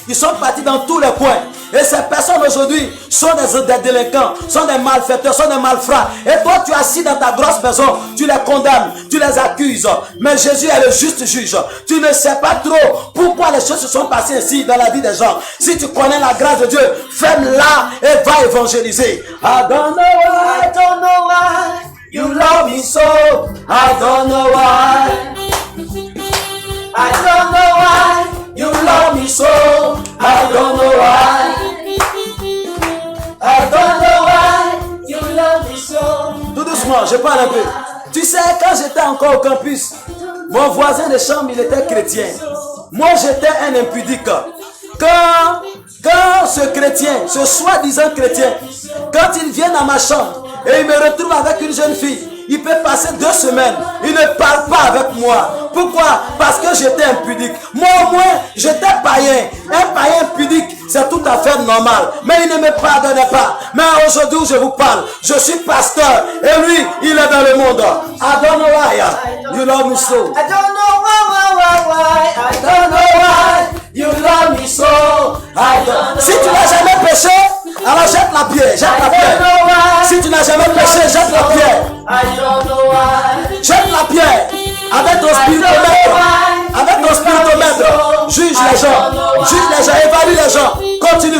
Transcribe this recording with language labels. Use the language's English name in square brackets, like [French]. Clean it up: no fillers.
[French] Ils sont partis dans tous les coins. Et ces personnes aujourd'hui sont des délinquants, sont des malfaiteurs, sont des malfrats. Et toi, tu es assis dans ta grosse maison, tu les condamnes, tu les accuses. Mais Jésus est le juste juge. Tu ne sais pas trop pourquoi les choses se sont passées ainsi dans la vie des gens. Si tu connais la grâce de Dieu, ferme-la et va évangéliser. [English] I don't know why you love me so. I don't know why. I don't know why you love me so. I don't know why. I don't know why you love me so. [French] Tout doucement, je parle un peu. Tu sais, quand j'étais encore au campus, mon voisin de chambre, il était chrétien. Moi, j'étais un impudique. Quand ce chrétien, ce soi-disant chrétien, quand il vient dans ma chambre et il me retrouve avec une jeune fille, il peut passer 2 semaines, il ne parle pas avec moi. Pourquoi? Parce que j'étais impudique. Moi au moins, j'étais païen. Un païen pudique, c'est tout à fait normal. Mais il ne me pardonnait pas. Mais aujourd'hui où je vous parle, je suis pasteur. Et lui, il est dans le monde. [English] I don't know why you love me so. I don't know why. I don't know why you love me so. [French] Si tu n'as jamais péché, alors jette la pierre. Jette la pierre. Si tu n'as jamais péché, jette la pierre. Jette la pierre. Avec ton spiritomètre. Avec ton spiritomètre. Juge les gens. Juge les gens. Évalue les gens. Continue.